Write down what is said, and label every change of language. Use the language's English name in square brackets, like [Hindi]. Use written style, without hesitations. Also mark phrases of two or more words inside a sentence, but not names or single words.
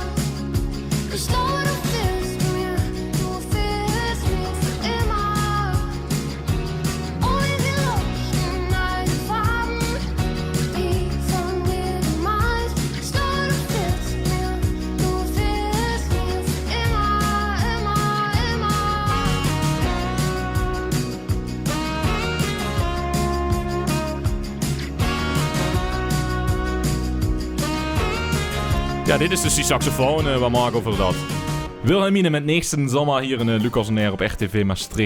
[German] Ich glaube, du fehlst mir für immer. Oh, wir leuchten all die Farben, die von mir gemalt. Ich glaube, du fehlst mir für immer, immer, immer. [Dutch] Ja, dit is dus die saxofoon waar Marco over dat. Wilhelmine met Nächsten Sommer hier in Lucas on Air op RTV Maastricht.